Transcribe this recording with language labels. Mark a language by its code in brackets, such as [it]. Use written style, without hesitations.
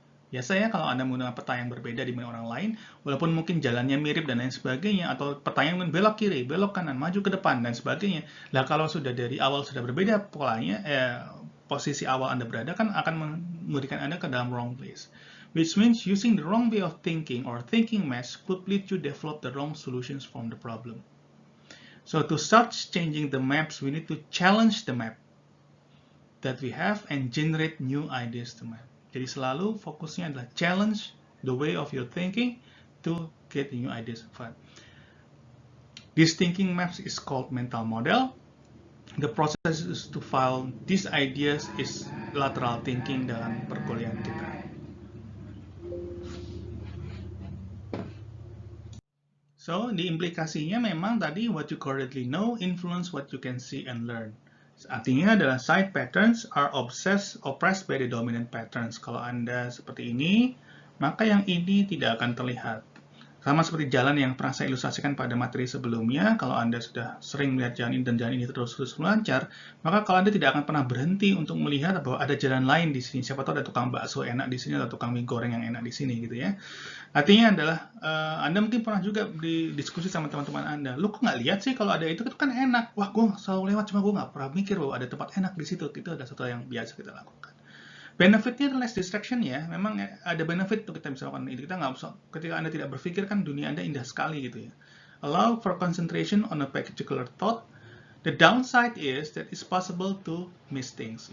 [id] Biasanya kalau Anda menggunakan peta yang berbeda dibanding orang lain, walaupun mungkin jalannya mirip dan lain sebagainya, atau peta yang belok kiri, belok kanan, maju ke depan dan sebagainya. Lah kalau sudah dari awal sudah berbeda polanya, posisi awal Anda berada kan akan memberikan Anda ke dalam [en] wrong place. Which means using the wrong way of thinking or thinking mesh could lead you to develop the wrong solutions from the problem. So to start changing the maps, we need to challenge the map that we have and generate new ideas to map. [id] Jadi selalu fokusnya adalah [en] challenge the way of your thinking to get new ideas. This thinking maps is called mental model. The process is to file these ideas is lateral thinking [id] dalam perkuliahan kita. [en] So, [id] di implikasinya memang tadi [en] what you currently know influence what you can see and learn. [id] Artinya adalah [en] side patterns are oppressed by the dominant patterns. [id] Kalau Anda seperti ini, maka yang ini tidak akan terlihat. Sama seperti jalan yang pernah saya ilustrasikan pada materi sebelumnya, kalau Anda sudah sering melihat jalan ini dan jalan ini terus melancar, maka kalau Anda tidak akan pernah berhenti untuk melihat bahwa ada jalan lain di sini. Siapa tahu ada tukang bakso enak di sini atau tukang mie goreng yang enak di sini gitu ya. Artinya adalah Anda mungkin pernah juga didiskusi sama teman-teman Anda. Lu kok nggak lihat sih kalau ada itu kan enak. Wah, gue selalu lewat cuma gue nggak pernah mikir bahwa ada tempat enak di situ. Itu adalah sesuatu yang biasa kita lakukan. Benefitnya adalah [en] less distraction [id] ya. Memang ada benefit untuk kita bisa lakukan ini. Kita nggak usah, ketika Anda tidak berpikir kan dunia Anda indah sekali gitu ya. [en] Allow for concentration on a particular thought. The downside is that it's possible to miss things.